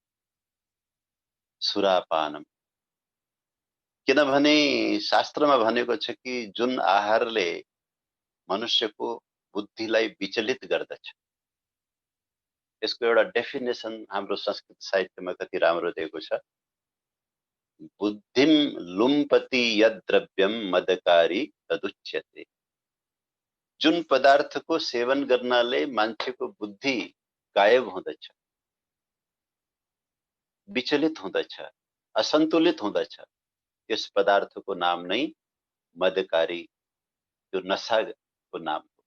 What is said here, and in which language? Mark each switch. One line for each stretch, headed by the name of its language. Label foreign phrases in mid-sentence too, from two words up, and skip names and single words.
Nepali: सुरापानम, किनभने शास्त्रमा भनेको छ कि जुन आहारले मनुष्यको बुद्धिलाई विचलित गर्दछ, यसको एउटा डेफिनेसन हाम्रो संस्कृत साहित्यमा कति राम्रो दिएको छ।
Sanskrit: बुद्धिम लुम्पति यद द्रव्यम मदकारी तदुच्यते।
Nepali: जुन पदार्थको सेवन गर्नाले मान्छेको बुद्धि गायब हुँदछ, विचलित हुँदछ, असन्तुलित हुँदछ, यस पदार्थको नाम नै मदकारी, त्यो नशाको नाम हो।